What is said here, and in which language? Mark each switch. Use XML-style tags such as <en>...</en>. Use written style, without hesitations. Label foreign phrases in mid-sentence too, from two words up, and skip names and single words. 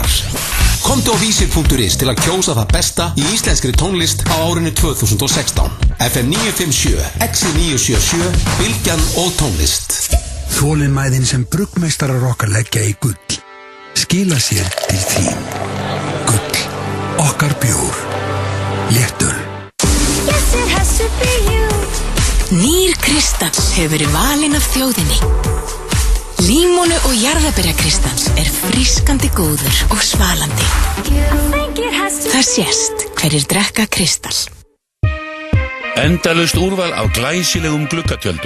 <is>Komdu á vísir.is til að kjósa það besta í íslenskri tónlist á árinu 2016. FM 957, Exi 977, Bylgjan og tónlist. Þolinmæðin sem bruggmeistarar okkar leggja í gull skila sér til þín. Gull, okkar bjór, léttöl.</is> <en>Yes, it has to be you.</en> <is>Nýr Kristall hefur verið valinn af þjóðinni. Límónu og jarðarberjakristall er frískandi góður og svalandi. Það sést hverjir drekka Kristall. Endalaust úrval á glæsilegum gluggatjöldum.</is>